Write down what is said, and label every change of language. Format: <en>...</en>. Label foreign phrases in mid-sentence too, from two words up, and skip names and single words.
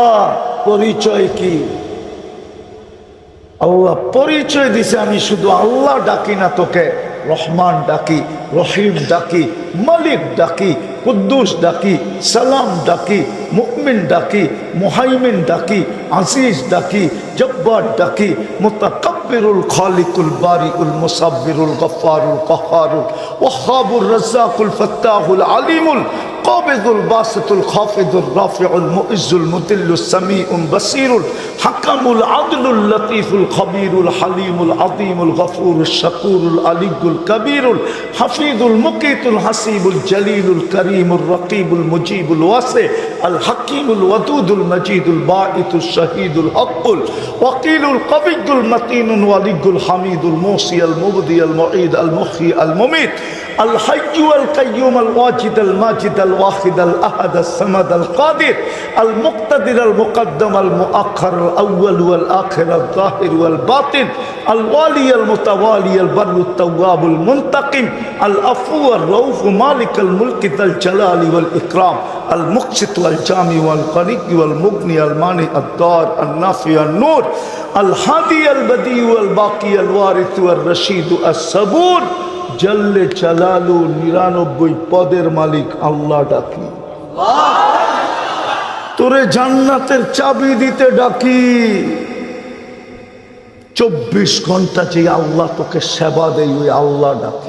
<bn>পরিচয় কি? আল্লাহ পরিচয় দিছে, আমি শুধু আল্লাহ ডাকি না, তোকে রহমান ডাকি, রহিম ডাকি, মালিক ডাকি, কুদ্দুস ডাকি, সালাম ডাকি, মুমিন ডাকি, মুহাইমিন ডাকি, আজিজ ডাকি, জব্বার ডাকি,</bn> <ar>المتكبرُ الخالقُ البارئُ المصورُ الغفارُ القهارُ الوهابُ الرزاقُ الفتاحُ العليمُ القابضُ الباسطُ الخافضُ الرافعُ المعزُّ المذلُّ السميعُ البصيرُ الحكمُ العدلُ اللطيفُ الخبيرُ الحليمُ العظيمُ الغفورُ الشكورُ العليُّ الكبيرُ الحفيظُ المقيتُ الحسيبُ الجليلُ الكريمُ الرقيبُ المجيبُ الواسعُ الحكيمُ الودودُ المجيدُ الباعثُ الشهيدُ الحقُّ الوكيلُ القويُّ المتينُ الوليُّ الحميدُ المحصي المبدئ المعيد المحيي المميت الحي القيوم الواجد الماجد الواحد الأحد الصمد القادر المقتدر المقدم المؤخر الأول والآخر الظاهر والباطن الوالي المتوالي البر التواب المنتقم العفو الرؤوف مالك الملك ذا الجلال والإكرام المقسط والجامع والقريب والمغني المانع الضار النافع النور الهادي البديع الباقي الوارث الرشيد الصبور جلّ جلاله</ar> <bn>99 পদের মালিক আল্লাহ ডাকি। তোরে জান্নাতের চাবি দিতে ডাকি। 24 ঘন্টা যে আল্লাহ তোকে সেবা দেয় ওই আল্লাহ ডাকি।</bn>